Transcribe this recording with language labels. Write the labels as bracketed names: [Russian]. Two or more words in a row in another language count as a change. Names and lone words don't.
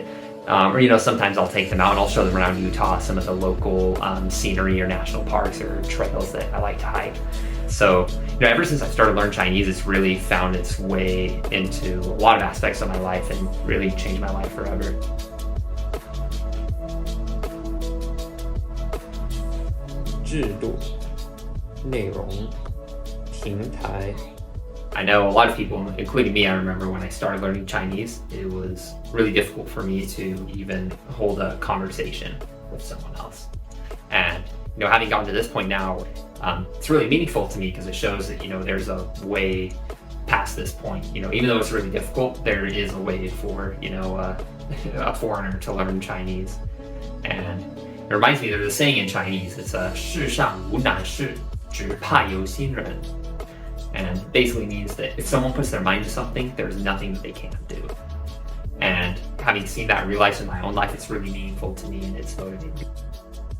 [English] Or, you know, sometimes I'll take them out and I'll show them around Utah, some of the local scenery or national parks or trails that I like to hike. So, you know, ever since I started learning Chinese, it's really found its way into a lot of aspects of my life and really changed my life forever. [Chinese] 制度、内容、平台。 [English] I know a lot of people, including me, I remember when I started learning Chinese, it was really difficult for me to even hold a conversation with someone else. And, you know, having gotten to this point now, it's really meaningful to me because it shows that, you know, there's a way past this point. You know, even though it's really difficult, there is a way for, you know, a foreigner to learn Chinese. And, It reminds me, there's a saying in Chinese. It's [Chinese] 世上无难事，只怕有心人. [English] And basically means that if someone puts their mind to something, there's nothing that they can't do. And having seen that and realized in my own life, it's really meaningful to me and it's motivating me.